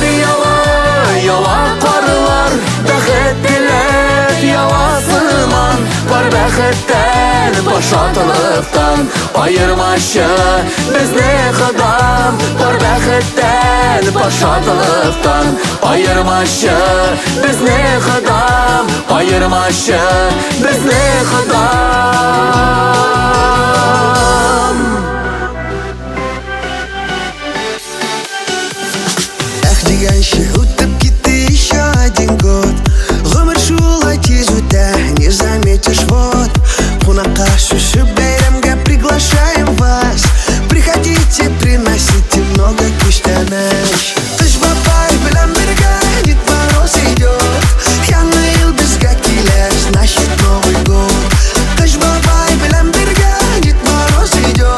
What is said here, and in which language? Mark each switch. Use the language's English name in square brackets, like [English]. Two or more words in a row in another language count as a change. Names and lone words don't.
[Tatar] ява, ява карлар Бәхет телеп ява сыман Пар бәхеттән, пар шатлыктан Айырмачы безне Худам Пар бәхеттән, пар шатлыктан Айырмачы безне Худам Айырмачы безне Худам Дигәнче үтеп китте [Russian] еще один год [Tatar] Гомер шулай тиз үтә, [Russian] не заметишь вот [Tatar] Кунакка шушы бәйрәмгә [Russian] приглашаем вас Приходите, приносите много [Tatar] күчтәнәч Кыш бабай белән бергә [Russian] Дед Мороз идет [Tatar] Яңа ел безгә килә, [Russian] значит Новый год [Tatar] Кыш бабай белән бергә [Russian] Дед Мороз идет